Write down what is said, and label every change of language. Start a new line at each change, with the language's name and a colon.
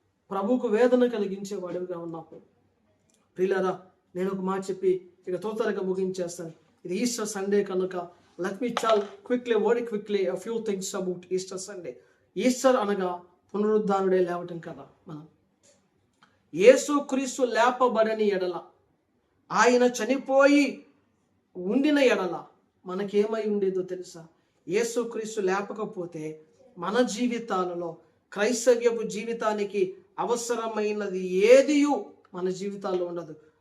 Telugu: ప్రభువుకు వేదన కలిగించేవాడిగా ఉన్నావు. ప్రియులారా, నేను ఒక మాట చెప్పి ఇక తొందరగా ముగించేస్తాను. ఇది ఈస్టర్ సండే కనుక
English: let me tell very quickly a few things about Easter Sunday.
Telugu: Easter అనగా పునరుద్ధానుడే లేవటం కదా. మనం యేసు క్రీస్తు లేపబడని ఎడల, ఆయన చనిపోయి ఉండిన ఎడల మనకేమై ఉండేదో తెలుసా? యేసుక్రీస్తు లేపకపోతే మన జీవితాలలో క్రైస్తవ్యపు జీవితానికి అవసరమైనది ఏదియు మన జీవితాల్లో ఉండదు.